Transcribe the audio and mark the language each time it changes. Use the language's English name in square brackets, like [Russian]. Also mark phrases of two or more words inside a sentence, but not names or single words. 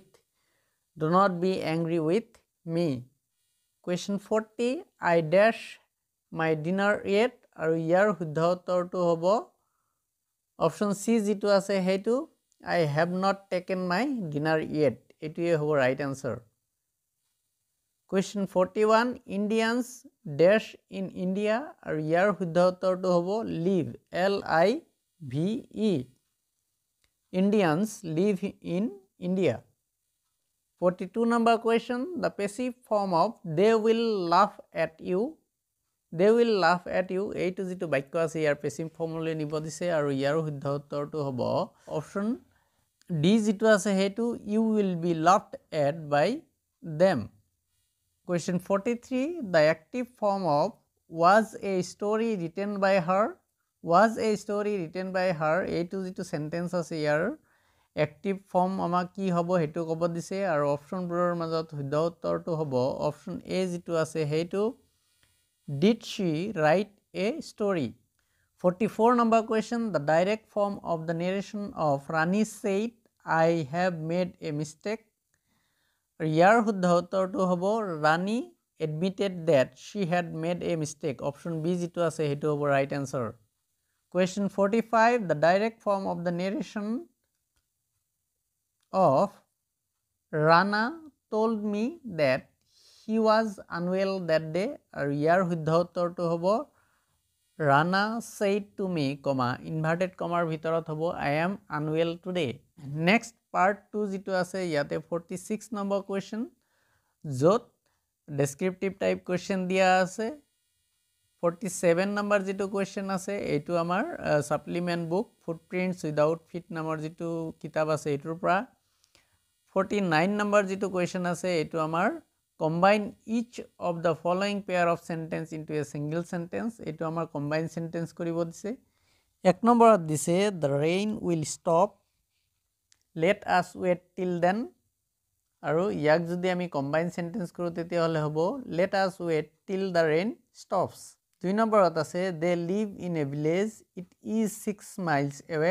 [English] Do not be angry with me. Question 40, I dash my dinner yet [Assamese] আৰু ইয়াৰ শুদ্ধ উত্তৰটো হ'ব [English] option C [Assamese] যিটো আছে সেইটো [English] I have not taken my dinner yet. [Assamese] এইটোৱে হ'ব [English] right answer. Question 41, Indians dash in India [Assamese] আৰু ইয়াৰ শুদ্ধ উত্তৰটো হ'ব [English] live, L-I-V-E. Indians live in India. 42 number question, the passive form of they will laugh at you. They will laugh at you. [Assamese] এইটো যিটো বাক্য আছে ইয়াৰ [English] passive formলৈ [Assamese] নিব দিছে আৰু ইয়াৰ শুদ্ধ উত্তৰটো হ'ব [English] option D [Assamese] যিটো আছে সেইটো [English] you will be laughed at by them. Question 43, the active form of was a story written by her. Was a story written by her. [Assamese] এইটো যিটো sentence আছে ইয়াৰ [English] active form [Assamese] আমাক কি হ'ব সেইটো ক'ব দিছে আৰু অপশ্যনবোৰৰ মাজত শুদ্ধ উত্তৰটো হ'ব [English] option A [Assamese] যিটো আছে সেইটো [English] did she write a story. 44 number question, the direct form of the narration of Rani said I have made a mistake. [Assamese] ইয়াৰ শুদ্ধ উত্তৰটো হ'ব [English] Rani admitted that she had made a mistake. Option B [Assamese] যিটো আছে সেইটো হ'ব [English] right answer. Question 45, the direct form of the narration of Rana told me that he was unwell that day. [Assamese] আৰু ইয়াৰ শুদ্ধ উত্তৰটো হ'ব [English] Rana said to me, inverted comma [Assamese] ভিতৰত হ'ব [English] I am unwell today. Next part 2 [Assamese] যিটো আছে ইয়াতে [English] 46 number question য'ত descriptive type question [Assamese] দিয়া আছে. 47 number যিটো question আছে এইটো আমাৰ [English] supplement book footprints without feet [Assamese] নামৰ যিটো কিতাপ আছে এইটোৰ পৰা. [English] 49 number যিটো question [Assamese] আছে এইটো আমাৰ [English] combine each of the following pair of sentence into a single sentence. [Assamese] এইটো আমাৰ [English] combine sentence [Assamese] কৰিব দিছে. [English] 1 [Assamese] নম্বৰত দিছে [English] the rain will stop, let us wait till then. [Assamese] আৰু ইয়াক যদি আমি [English] combine sentence [Assamese] কৰো তেতিয়াহ'লে হ'ব [English] let us wait till the rain stops. 2 [Assamese] নম্বৰত আছে [English] they live in a village, it is 6 miles away.